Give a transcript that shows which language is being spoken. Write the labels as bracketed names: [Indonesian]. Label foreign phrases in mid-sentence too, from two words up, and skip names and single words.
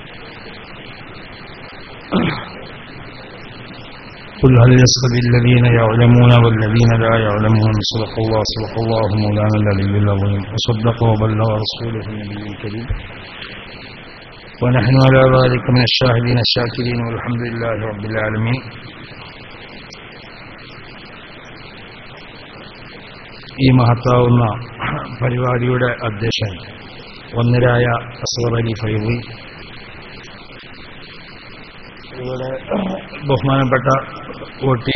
[Arabic] قل هل يستوي الذين يعلمون والذين لا يعلمون. صدق الله مولانا العلي العظيم وصدق وبلغ رسوله النبي الكريم ونحن على ذلك من الشاهدين الشاكرين والحمد لله رب العالمين. [Malayalam] ഈ മഹത്താവുന്ന പരിപാടിയുടെ അധ്യക്ഷൻ വന്ദരായ അസ്ഗർ അലി ഫൈസി, ഇവിടെ ബഹുമാനപ്പെട്ട ഒ.ടി.